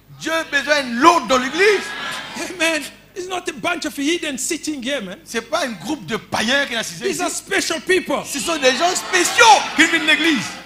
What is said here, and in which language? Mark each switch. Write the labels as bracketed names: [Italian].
[French] Dieu a besoin de l'autre dans l'église. [English] Amen. It's not a bunch of heathens sitting here, man. [French] Ce n'est pas un groupe de païens qui est assisté [English] These [French] ici. [English] are special people. [French] Ce sont des gens spéciaux qui viennent de l'église.